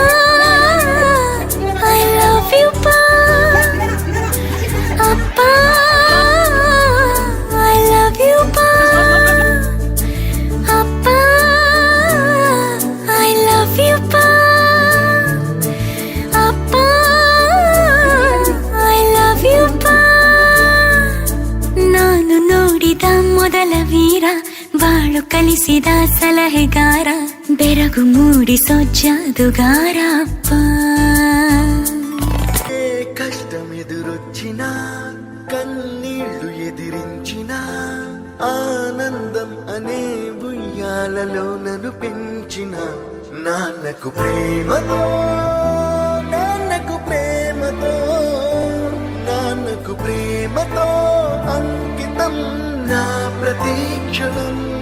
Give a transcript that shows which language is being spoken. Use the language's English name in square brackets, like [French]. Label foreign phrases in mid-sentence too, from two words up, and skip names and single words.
[English] I love you [Kannada] ಪಾ ಅಪ್ಪ, [English] I love you [Kannada] ಪಾ ಅಪ್ಪ, [English] I love you [Kannada] ಪಾ ಅಪ್ಪ, [English] I love you ಪಾ. [Kannada] ನಾನು ನೋಡಿದ ಮೊದಲ ವೀರ, ಬಾಳು ಕಲಿಸಿದ ಸಲಹೆಗಾರ, ಬೆರಗು ಮೂಡಿಸೋ ಜಾದುಗಾರ ಅಪ್ಪ. [Telugu] కష్టమెదురొచ్చిన కన్నీళ్లు ఎదిరించిన ఆనందం అనే ఉయ్యాలలో నన్ను పెంచిన నాన్నకు ప్రేమతో అంకితం నా ప్రతీక్షణం.